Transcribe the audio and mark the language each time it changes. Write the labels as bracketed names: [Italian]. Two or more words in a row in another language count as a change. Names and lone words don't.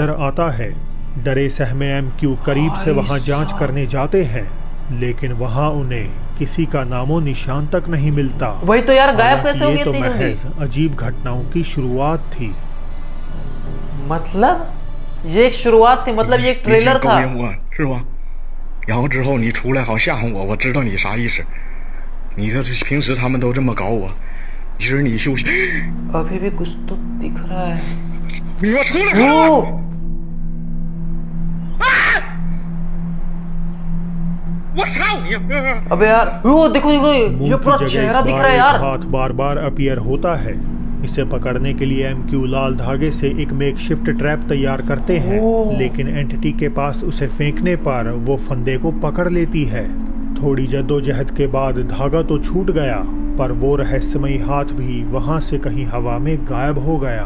[Hindi] नजर आता है। डरे सहमे एमक्यू करीब से भाई वहां जांच साहब। करने जाते हैं, लेकिन वहां उन्हें किसी का नामो निशान तक नहीं मिलता। वही तो यार, गायब हालांकि कैसे हो ये गई तो इतनी जल्दी? महज अजीब घटनाओं की शुरुआत थी। मतलब ये एक शुरुआत थी, मतलब ये एक ट्रेलर [Chinese] 勾 [Hindi] था। [Chinese] 引我是吧？然后之后你出来好吓唬我，我知道你啥意思。你这是平时他们都这么搞我，其实你休息。 [Hindi] अभी भी कुछ तो दिख रहा है। [Chinese] 你给我出来！ [Hindi] ओ! [Chinese] "我操你！ [Hindi] अबे यार वो देखो देखो, मुंह ये की पूरा जगह इस चेहरा दिख बार रहा है एक यार। हाथ बार बार अपीयर होता है। इसे पकड़ने के लिए एमक्यू लाल धागे से एक [English] makeshift trap [Hindi] तैयार करते हैं, ओह। लेकिन एंटिटी के पास उसे फेंकने पर वो फंदे को पकड़ लेती है। थोड़ी जद्दोजहद के बाद धागा तो छूट गया, पर वो रहस्यमयी हाथ भी वहां से कहीं हवा में गायब हो गया।